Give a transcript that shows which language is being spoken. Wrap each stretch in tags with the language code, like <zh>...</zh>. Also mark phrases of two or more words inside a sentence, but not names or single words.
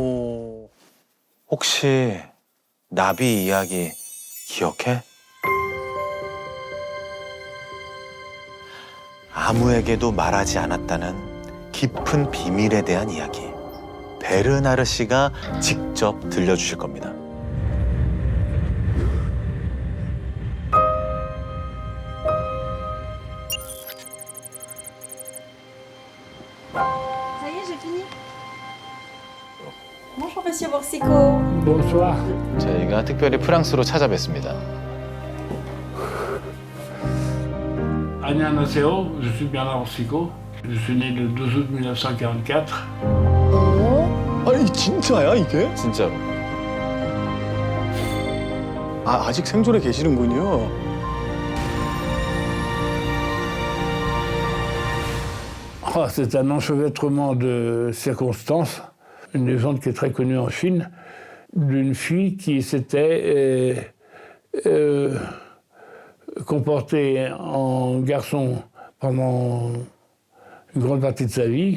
<ko>혹시 나비 이야기 기억해? 아무에게도 말하지 않았다는 깊은 비밀에 대한 이야기. 베르나르 씨가 직접 들려주실 겁니다.</ko> <fr>Ça y est, j'ai fini. Bonjour, monsieur Borsico. Bonsoir.</fr> <ko>저희가 특별히 프랑스로 찾아뵙습니다. 안녕하세요.</ko> <fr>Je suis Bernard Borsico. Je suis né le 12 août 1944.</fr> <ko>아니 진짜야 이게? 진짜로. 아직 생존해 계시는군요.</ko> <fr>C'est un enchevêtrement de circonstances. Une légende qui est très connue en Chine, d'une fille qui s'était comportée en garçon pendant une grande partie de sa vie.</fr>